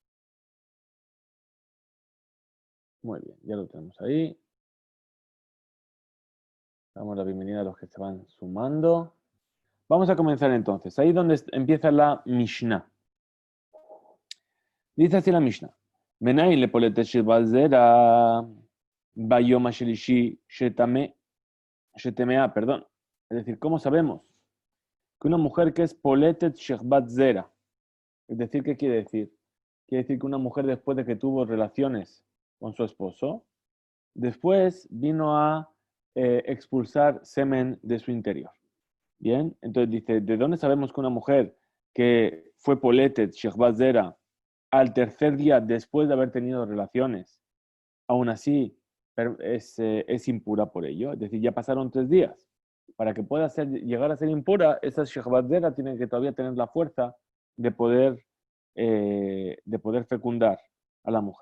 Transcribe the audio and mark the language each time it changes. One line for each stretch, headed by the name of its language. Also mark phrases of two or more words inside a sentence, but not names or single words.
Spanish: Muy bien, ya lo tenemos ahí. Damos la bienvenida a los que se van sumando. Vamos a comenzar entonces, ahí donde empieza la Mishnah. Dice así la Mishnah.
Hebrew: מניין לפולטת שכבת זרע ביום השלישי שטמאה,
Spanish: perdón. Es decir, ¿cómo sabemos que una mujer que es
Hebrew: פולטת שכבת זרע?
Spanish: Es decir, ¿qué quiere decir? Quiere decir que una mujer después de que tuvo relaciones con su esposo, después vino a expulsar semen de su interior. Bien, entonces dice, ¿de dónde sabemos que una mujer que fue
Hebrew: פולטת שכבת זרע
Spanish: al tercer día después de haber tenido relaciones, aún así es impura por ello? Es decir, ya pasaron 3 días. Para que pueda llegar a ser impura, esa
Hebrew: שכבת זרע
Spanish: tiene que todavía tener la fuerza de poder fecundar a la mujer.